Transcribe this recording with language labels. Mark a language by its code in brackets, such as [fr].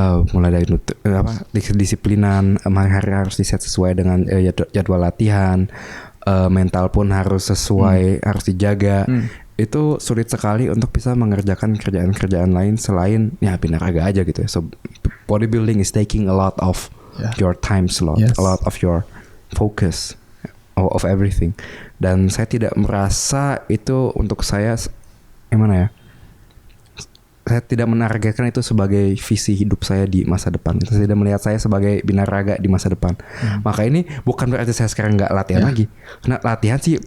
[id] Mulai dari disiplinan, hari harus diset sesuai dengan jadwal latihan, mental pun harus sesuai, harus dijaga. Itu sulit sekali untuk bisa mengerjakan kerjaan-kerjaan lain selain ya binaraga aja gitu. [en] So bodybuilding is taking a lot of your time slot, a lot of your focus of everything. [id] Dan saya tidak merasa itu untuk saya gimana ya? Saya tidak menargetkan itu sebagai visi hidup saya di masa depan. Saya tidak melihat saya sebagai binaraga di masa depan. Maka ini bukan berarti saya sekarang nggak latihan lagi. Karena latihan sih